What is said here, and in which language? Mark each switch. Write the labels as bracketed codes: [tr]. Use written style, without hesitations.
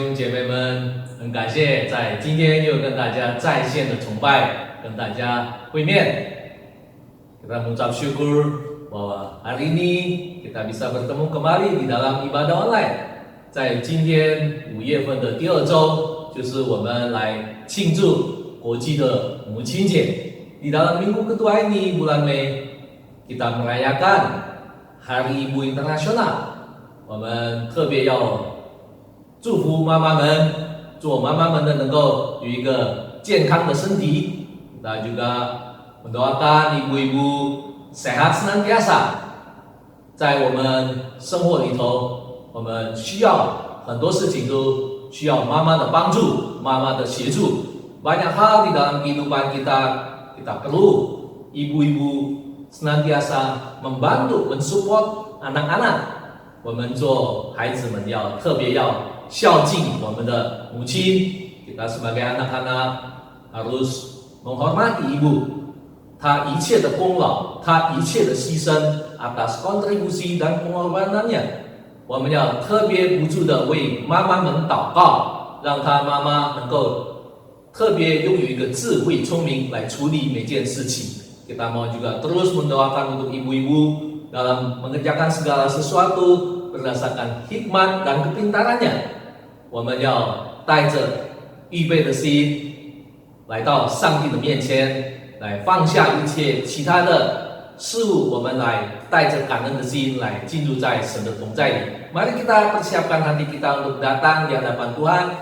[zh] 妹们，很感谢在今天又跟大家在线的崇拜，跟大家会面。 [id] Kita mengucap syukur bahwa hari ini kita bisa bertemu kembali di dalam ibadah online。 [zh] 在今天5月份的第2周，就是我们来庆祝国际的母亲节。 [id] Di dalam minggu kedua ini bulan Mei kita merayakan Hari Ibu Internasional。 [zh] 我们特别要祝福妈妈们，做妈妈们的能够有一个健康的身体。 [id] Kita juga mendoakan ibu-ibu sehat senantiasa。 [zh] 在我们生活里头，我们需要很多事情都需要妈妈的帮助，妈妈的协助。 [id] Banyak hal di dalam kehidupan kita perlu ibu-ibu senantiasa membantu, mensupport anak-anak。 [zh] 我们做孩子们要特别要孝敬我们的母亲。 [id] Kita sebagai anak-anak harus menghormati ibu， [zh] 她一切的功劳，她一切的牺牲 [id] atas kontribusi dan pengorbanannya。 [zh] 我们要特别不住的为妈妈们祷告，让她妈妈能够特别拥有一个智慧聪明来处理每件事情。 [id] Kita mau juga terus mendoakan untuk ibu-ibu dalam mengerjakan segala sesuatu berdasarkan hikmat dan kepintarannya。 [zh] 我们要带着预备的心来到上帝的面前，来放下一切其他的事物，我们来带着感恩的心来进入在神的同在里。 [id] Mari kita persiapkan hati kita untuk datang di hadapan Tuhan.